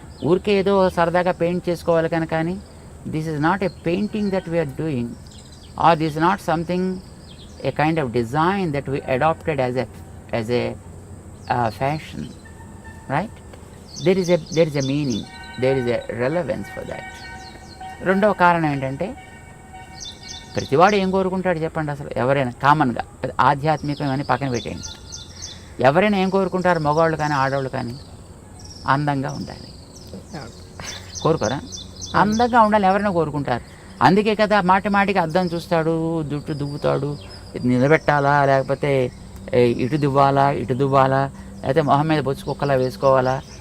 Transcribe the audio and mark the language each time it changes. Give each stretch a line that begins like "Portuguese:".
Telugu: ఊరికే ఏదో సరదాగా పెయింట్ చేసుకోవాలి కానీ
English: This is not a painting that we are doing, or this is not something a kind of design that we adapted as a fashion, right? there is a meaning, there is a relevance for that.
Telugu: రెండవ కారణం ఏంటంటే ప్రతివాడు ఏం కోరుకుంటాడు చెప్పండి? అసలు ఎవరైనా కామన్గా ఆధ్యాత్మికం అని పక్కన పెట్టేయండి, ఎవరైనా ఏం కోరుకుంటారు? మగవాళ్ళు కానీ ఆడవాళ్ళు కానీ అందంగా ఉండాలి కోరుకోరా? అందంగా ఉండాలి ఎవరైనా కోరుకుంటారు. అందుకే కదా మాటికి అద్దం చూస్తాడు, జుట్టు దువ్వుతాడు, నిలబెట్టాలా లేకపోతే ఇటు దువ్వాలా లేకపోతే మొహం మీద బొచ్చు కుక్కలా వేసుకోవాలా.